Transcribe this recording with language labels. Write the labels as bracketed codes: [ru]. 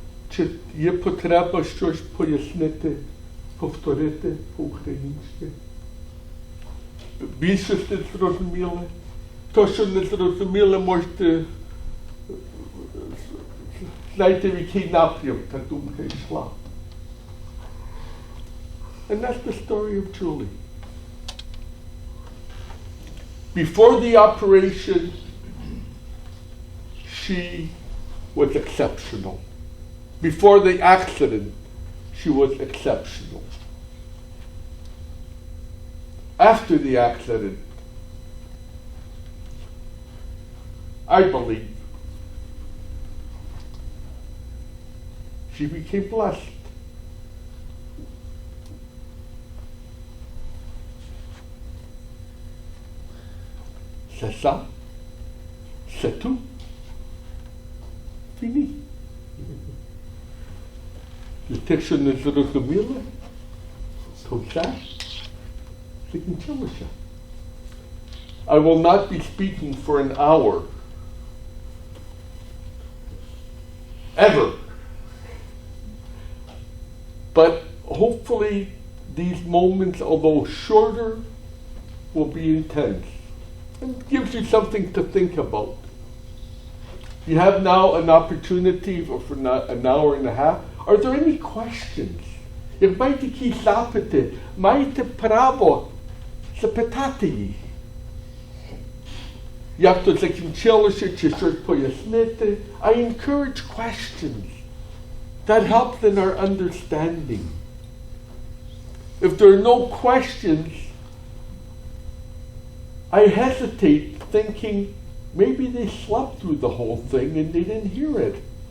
[uk] Чи є потреба щось пояснити, повторити по-українськи? Більшість не зрозуміли. То, що не зрозуміли, можете знаєте, в який напрям та думка йшла. [en] And that's the story of Julie. Before the operation, she was exceptional. Before the accident, she was exceptional. After the accident, I believe she became blessed. [fr] C'est ça. C'est tout. Fini. [uk] Le tekst не зрозуміли, то все закінчилося. [en] I will not be speaking for an hour. Ever. But hopefully these moments, although shorter, will be intense. It gives you something to think about. You have now an opportunity for an hour and a half. Are there any questions? [uk] Як маєте якісь запити, маєте право запитати їх. Як то закінчилося, чи щось пояснити. [en] I encourage questions. That helps in our understanding. If there are no questions, I hesitate thinking Maybe they slept through the whole thing and they didn't hear it.